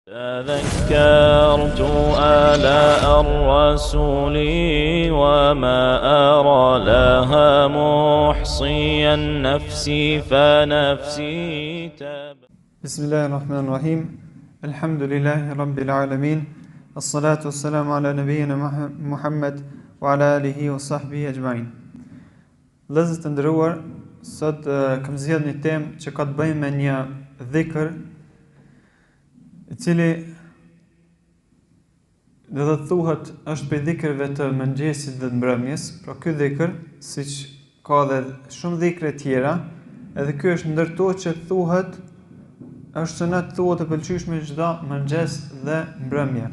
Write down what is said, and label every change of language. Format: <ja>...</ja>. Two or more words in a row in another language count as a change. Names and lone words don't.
<ar>تذكرت آلاء الرسول وما أرى لها محصيا نفسي فنفسي بسم الله الرحمن الرحيم الحمد لله رب العالمين الصلاة والسلام على نبينا محمد وعلى آله وصحبه أجمعين.</ar> <sq>Vëllezër të nderuar, sot kam zgjedhur një temë që ka të bëjë me një dhikr i cili do të thuhet është prej dhikrave të mëngjesit dhe të mbrëmjes. Pra ky dhikr, siç ka edhe shumë dhikre tjera, edhe ky është ndër to që thuhet, është sunet thuhet të pëlqyeshme çdo mëngjes dhe mbrëmje.</sq>